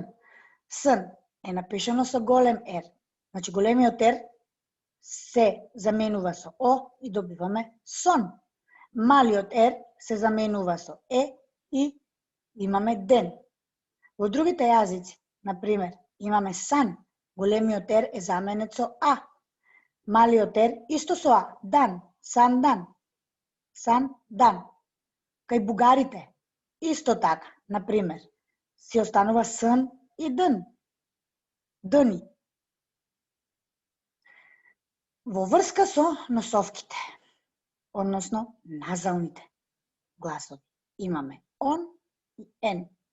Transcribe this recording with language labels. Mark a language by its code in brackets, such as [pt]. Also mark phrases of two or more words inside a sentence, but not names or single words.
[mk] Сын е напишано со голем ер. Значи, големиот ер се заменува со О и добиваме сон. Малиот ер се заменува со Е и имаме ден. Во другите јазици, например, имаме сан, големиот ер е заменет со А. Малиот ер исто со А, дан, сан дан. Сан дан. Кај бугарите, исто така, например, си останува сын и дн. Дни. Во врска со носовките, односно назалните гласови, имаме он и ен.